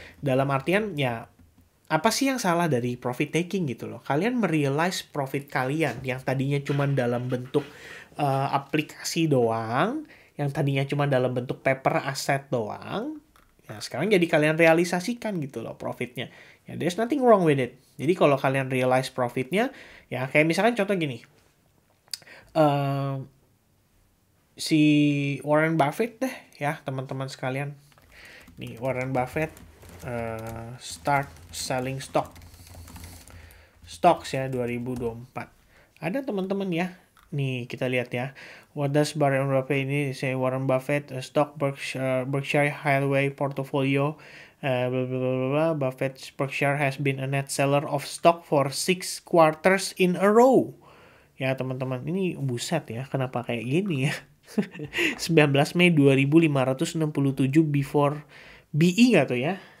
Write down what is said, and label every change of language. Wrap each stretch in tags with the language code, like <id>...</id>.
<id>Dalam artian ya, apa sih yang salah dari profit taking gitu loh. Kalian merealize profit kalian yang tadinya cuma dalam bentuk aplikasi doang. Yang tadinya cuma dalam bentuk paper asset doang. Ya sekarang jadi kalian realisasikan gitu loh profitnya.</id> <en>Ya there's nothing wrong with it.</en> <id>Jadi kalau kalian realize profitnya, ya kayak misalkan contoh gini. Si Warren Buffett deh ya teman-teman sekalian. Nih Warren Buffett</id> <en>start selling stocks</en> <id>ya 2024. Ada teman-teman ya. Nih kita lihat ya.</id> <en>What does Warren Buffett ini say? Warren Buffett stock Berkshire Hathaway portfolio blah, blah, blah, blah, blah. Buffett's Berkshire has been a net seller of stock for 6 quarters in a row.</en> <id>Ya teman-teman, ini buset ya, kenapa kayak gini ya? 19 Mei 2567</id> <en>before</en> <id>BE nggak tuh ya?</id>